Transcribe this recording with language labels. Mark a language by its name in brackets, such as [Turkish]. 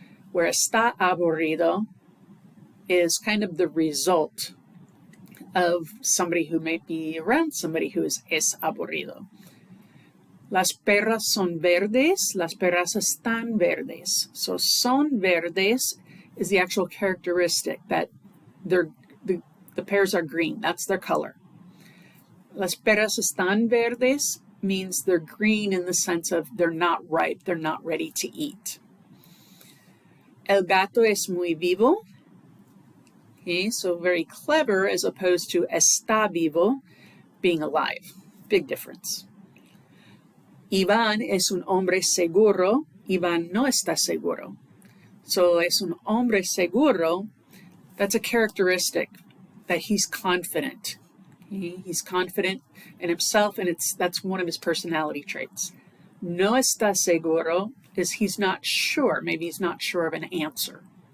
[English] Where está aburrido is kind of the result of somebody who may be around somebody who is es aburrido. [Spanish] Las perras son verdes, las perras están verdes. [English] So son verdes is the actual characteristic that the pears are green. That's their color. Las peras están verdes means they're green in the sense of they're not ripe, they're not ready to eat. El gato es muy vivo. Okay, so very clever as opposed to está vivo, being alive. Big difference. [Spanish] Iván es un hombre seguro. Iván no está seguro. So es un hombre seguro. [English] That's a characteristic that he's confident. He's confident in himself, and that's one of his personality traits. No está seguro is he's not sure. Maybe he's not sure of an answer.